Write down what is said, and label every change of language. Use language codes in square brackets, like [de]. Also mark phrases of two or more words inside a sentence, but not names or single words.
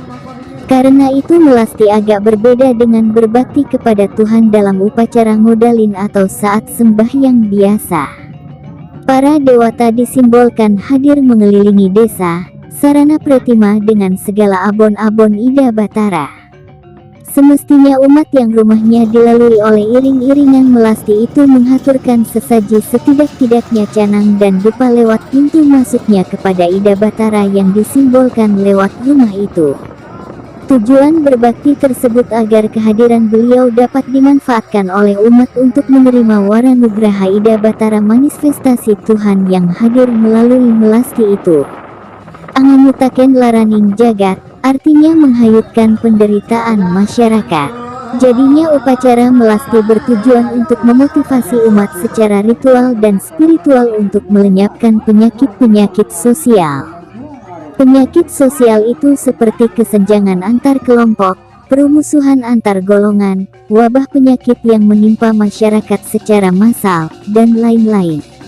[id] Karena itu melasti agak berbeda dengan berbakti kepada Tuhan dalam upacara ngodalin atau saat sembahyang biasa. Para dewata disimbolkan hadir mengelilingi desa, sarana pretima dengan segala abon-abon Ida Batara. Semestinya umat yang rumahnya dilalui oleh iring-iringan melasti itu menghaturkan sesaji setidak-tidaknya canang dan dupa lewat pintu masuknya kepada Ida Batara yang disimbolkan lewat rumah itu. Tujuan berbakti tersebut agar kehadiran beliau dapat dimanfaatkan oleh umat untuk menerima waranugraha Ida Batara manifestasi Tuhan yang hadir melalui melasti itu. [kaw] Anganyutaken laraning jagat, [id] artinya menghayutkan penderitaan masyarakat. Jadinya upacara melasti bertujuan untuk memotivasi umat secara ritual dan spiritual untuk melenyapkan penyakit-penyakit sosial. Penyakit sosial itu seperti kesenjangan antar kelompok, permusuhan antar golongan, wabah penyakit yang menimpa masyarakat secara massal, dan lain-lain.